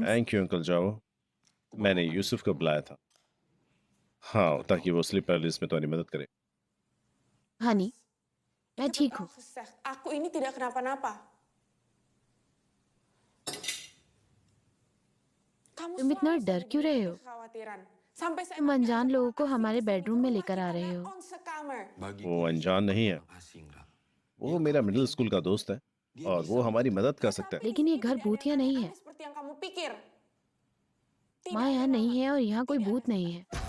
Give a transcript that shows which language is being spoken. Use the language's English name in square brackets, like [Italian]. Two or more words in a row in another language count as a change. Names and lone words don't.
[English] thank you [Hindi] अंकल जाओ। मैंने यूसुफ को बुलाया था, हाँ, ताकि वो [English] sleep paralysis [Hindi] में तुम्हारी मदद करे। हनी, मैं ठीक हूँ। [Indonesian] Aku ini tidak kenapa-napa. Kamu [Hindi] तुम इतना [Indonesian] selalu [Hindi] डर क्यों रहे हो? [Indonesian] kekhawatiran. Sampai saya [Hindi] तुम अनजान लोगों को हमारे बेडरूम में लेकर आ रहे हो। [Indonesian] on sekamar. [Hindi] वो अनजान नहीं है, वो मेरा [English] middle school [Hindi] का दोस्त है और वो हमारी मदद कर सकता है। लेकिन ये घर भूतिया नहीं है। [Indonesian] Seperti yang kamu pikir. [Hindi] माँ यहाँ नहीं है और यहाँ कोई भूत नहीं है।